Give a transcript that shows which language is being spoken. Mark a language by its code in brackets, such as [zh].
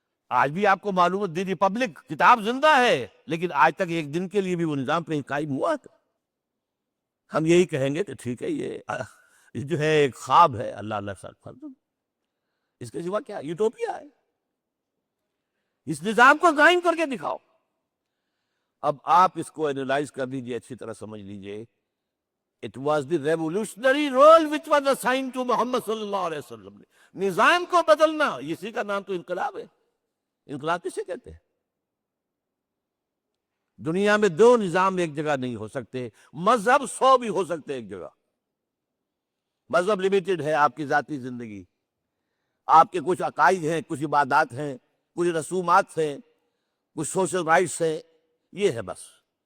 [ur] آج بھی آپ کو معلوم ہے دی ریپبلک کتاب زندہ ہے, لیکن آج تک ایک دن کے لیے بھی وہ نظام پہ قائم ہوا تھا. ہم یہی کہیں گے کہ ٹھیک ہے یہ جو ہے ایک خواب ہے, اللہ اللہ ساتھ فرض, اس کے سوا کیا یوٹوپیا ہے. اس نظام کو قائم کر کے دکھاؤ. اب آپ اس کو اینالائز کر لیجئے, اچھی طرح سمجھ لیجئے. [en] It was the revolutionary role which was assigned to Muhammad صلی اللہ علیہ وسلم. [ur] نظام کو بدلنا, اسی کا نام تو انقلاب ہے. انقلاب کسے کہتے ہیں؟ دنیا میں دو نظام ایک جگہ نہیں ہو سکتے. مذہب 100 بھی ہو سکتے ایک جگہ. مذہب لمیٹڈ ہے, آپ کی ذاتی زندگی, آپ کے کچھ عقائد ہیں, کچھ عبادات ہیں, کچھ رسومات ہیں, کچھ سوشل رائٹس ہیں, یہ ہے بس.